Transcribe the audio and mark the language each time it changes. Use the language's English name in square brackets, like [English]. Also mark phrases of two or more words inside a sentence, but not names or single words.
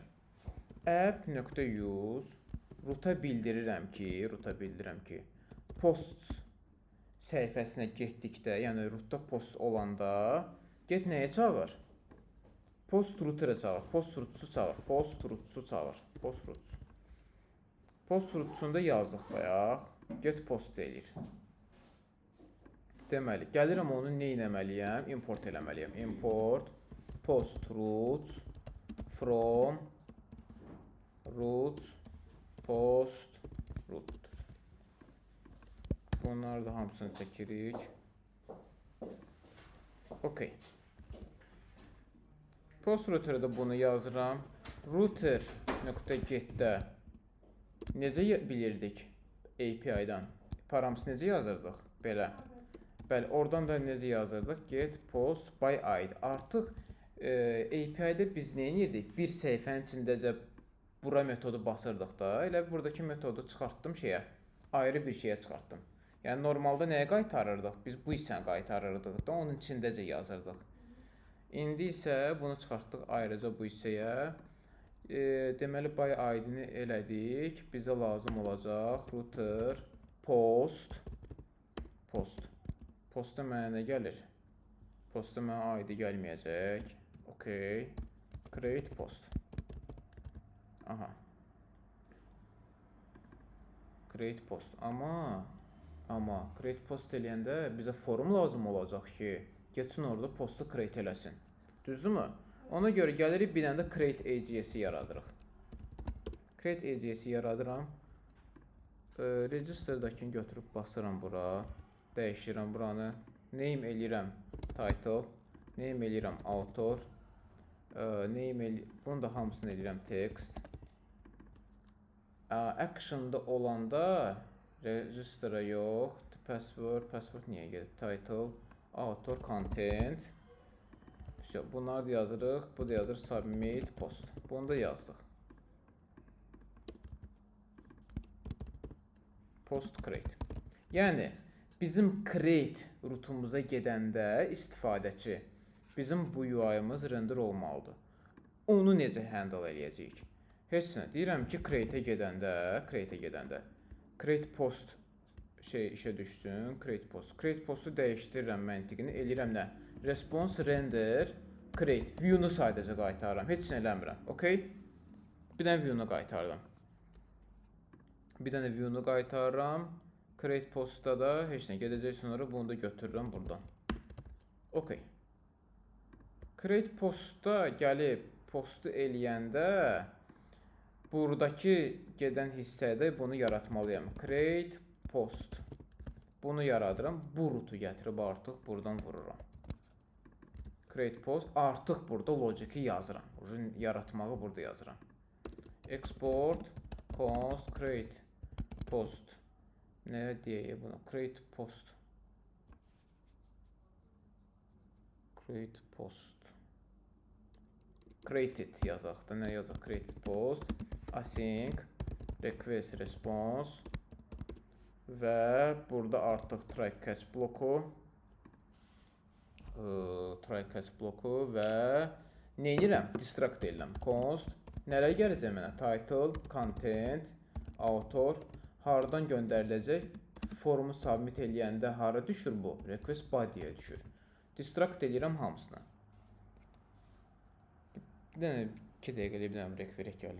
[Azerbaijani] App.use roota bildirirəm ki, post səhifəsinə getdikdə, yəni rootda post olanda get nəyə çağır? [English] Post routerə [Azerbaijani] çağır, [English] post rootsu [Azerbaijani] çağır. [English] Post rootsunda [Azerbaijani] yazıq bayaq, [English] get post [Azerbaijani] deyir. Deməli, gəlirəm onu nə etməliyəm? Import eləməliyəm. [English] Import post roots from roots post root. [Azerbaijani] Bunları da hamısını çəkirik. Okay. [English] Post router'da [Azerbaijani] bunu yazıram. Router.get'də necə bilirdik API-dan? Paramızı necə yazırdıq? Belə. Bəli, oradan da necə yazırdıq? [English] Get post by id. [Azerbaijani] Artıq API-də biz nə edirdik? Bir səhifənin içindəcə bura metodu basırdıq da. Elə buradakı metodu çıxartdım şeyə. Ayrı bir şeyə çıxartdım. Yəni normalda nəyə qaytarırdıq? Biz bu hissəni qaytarırdıq da, onun içindəcə yazırdıq. İndi isə bunu çıxartdıq ayrıca bu hissəyə. Deməli [English] by id-ni [Azerbaijani] elədik. Bizə lazım olacaq [English] router post. [Azerbaijani] Postda mənə nə gəlir? Postda mənə ID gəlməyəcək. [English] Okay. Create post. Aha. Create post. [Azerbaijani] Amma [English] create post [Azerbaijani] eləyəndə bizə forum lazım olacaq ki, geçsin orada postu [English] create eləsin. [Azerbaijani] Düzdürmü? Ona görə gəlirik bir dənə də [English] create AJS-i [Azerbaijani] yaradırıq. [English] Create AJS-i [Azerbaijani] yaradıram. Register-dakini götürüb basıram bura. Dəyişirəm buranı. Name eləyirəm title. Name eləyirəm author. Bunu da hamısını eləyirəm text. Action-da olanda register-a yox. Password niyə gedib? [English] Title, author, content. [Azerbaijani] Bunları da yazırıq. Bu da yazır [English] submit post. [Azerbaijani] Bunu da yazdıq. [English] Post create. [Azerbaijani] Yəni bizim create rutumuza gedəndə istifadəçi bizim bu UI-ımız render olmalıdır. Onu necə handle eləyəcəyik? Heç nə. Deyirəm ki, create-ə gedəndə [English] create post [Azerbaijani] işə düşsün, [English] create post. Create postu [Azerbaijani] dəyişdirirəm məntiqini, eləyirəm nə? [English] Response render create. [Azerbaijani] View-nu sadəcə qaytarıram. Heç nə eləmirəm. Okay? Bir dənə view-nu qaytarıram. [English] Create postda [Azerbaijani] da heç nə gedəcək, sonra bunu da götürürəm buradan. Okay. [English] Create postda [Azerbaijani] gəlib postu eləyəndə buradakı gedən hissədə bunu yaratmalıyam. [English] Create post. Bunu yaradıram. [Azerbaijani] Bu rutu gətirib artıq buradan vururam. [English] Create post. [Azerbaijani] Artıq burada logiki yazıram. Yaratmağı burada yazıram. [English] Export const create post. [Azerbaijani] Nə deyək buna? [English] Create post. Create post. [Azerbaijani] Created yazaq da. Nə yazaq? [English] Created post. Async request response [Azerbaijani] və burada artıq [English] try catch [Azerbaijani] bloku və nə edirəm? Distract edirəm. Const nələr gələcək mənə? [English] Title, content, author, [Azerbaijani] haradan göndəriləcək? Formu submit eləyəndə hara düşür bu? [English] Request body'yə [Azerbaijani] düşür. Distract edirəm hamısına. Bir dənə 2 dəqiqəlik bir dənə break verək gələm.